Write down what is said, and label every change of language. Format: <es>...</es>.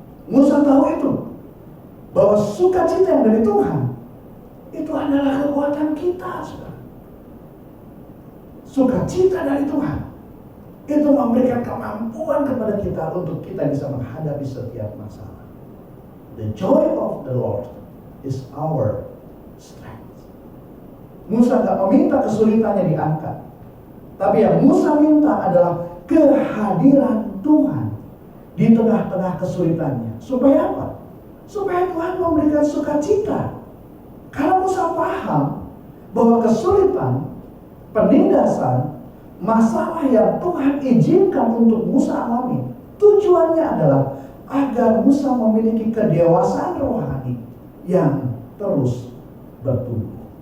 <id>Musa tahu itu, bahwa sukacita yang dari Tuhan itu adalah kekuatan kita, saudara. Sukacita dari Tuhan itu memberikan kemampuan kepada kita untuk kita bisa menghadapi setiap masalah.</id> <en>The joy of the Lord is our strength.</en> <id>Musa gak meminta kesulitannya diangkat, tapi yang Musa minta adalah kehadiran Tuhan di tengah-tengah kesulitannya. Supaya apa? Supaya Tuhan memberikan sukacita. Kalau Musa paham bahwa kesulitan, penindasan, masalah yang Tuhan izinkan untuk Musa alami, tujuannya adalah agar Musa memiliki kedewasaan rohani yang terus bertumbuh.</id>